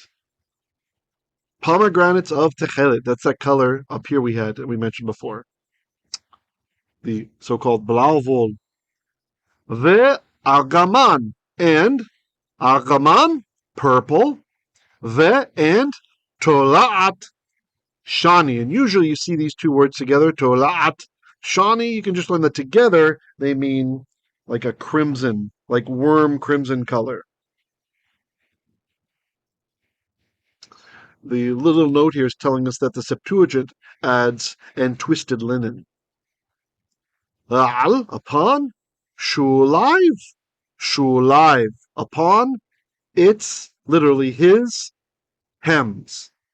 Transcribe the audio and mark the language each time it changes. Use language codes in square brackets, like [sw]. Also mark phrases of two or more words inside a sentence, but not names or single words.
[en] Pomegranates of tekelet. That's that color up here we mentioned before. The so-called blauwol. Ve'argaman. And argaman, purple. And [he] תולעת שני. [en] And usually you see these two words together, [he] תולעת שני. [en] You can just learn that together they mean like a crimson, like worm crimson color. The little note here is telling us that the Septuagint adds and twisted linen. Al, upon, shulive, upon, it's literally his, hems.